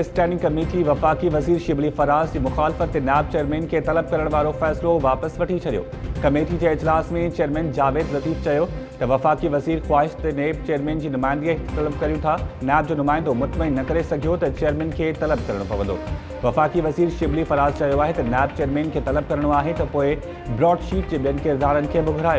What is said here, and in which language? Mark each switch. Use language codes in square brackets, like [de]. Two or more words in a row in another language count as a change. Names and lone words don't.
[sd] स्टैंडिंग कमेटी वफाकी वज़ीर शिबली फराज की मुखालफत नायब चेयरमैन के तलब करण वारो फ़ैसिलो वापस वठी छॾियो। कमेटी के इजलास में चेयरमैन जावेद लतीफ़ चयो त वफाकी वज़ीर ख्वाहिश ते नायब चेयरमैन की नुमाइंदगी तलब करियूं था। नायब जो नुमाइंदो मुतमइन न करे सघियो त चेयरमैन के तलब करणो पवंदो। वफाकी वज़ीर शिबली फराज चयो आहे त नायब चेयरमैन के तलब करणो आहे त पोइ ब्रॉडशीट के ॿियनि किरदारनि खे बि घुरायो।